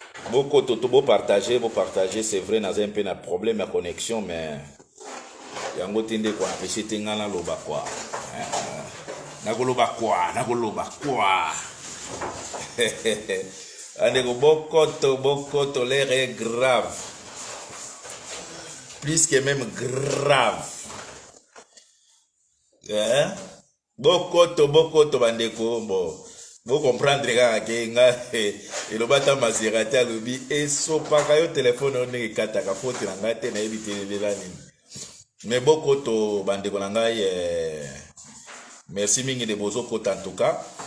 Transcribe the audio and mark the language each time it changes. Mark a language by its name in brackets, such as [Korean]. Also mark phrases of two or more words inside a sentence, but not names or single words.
[Lingala] Boko to, to, bo partager, bo partager. [French] C'est vrai, [Lingala] naza [French] un peu [Lingala] na problème ya connexion, mais yango te nde kwa empêcher te nga naloba kwa. Hein? Nakoloba kwa, nakoloba kwa. Andeko bokoto, bokoto, [French] l'air est grave. Plus que même grave. Hein? [Lingala] Bokoto, bokoto, bandeko, bon. Bo comprendre kaka ke nga, eloba ta Maserati alobi, esopaka yo telefone oyo ndenge ekataka, faute na nga te, nayebi te elela nini. Mais bokoto, bandeko na ngai, eh, merci mingi de bozokota [French] en tout cas.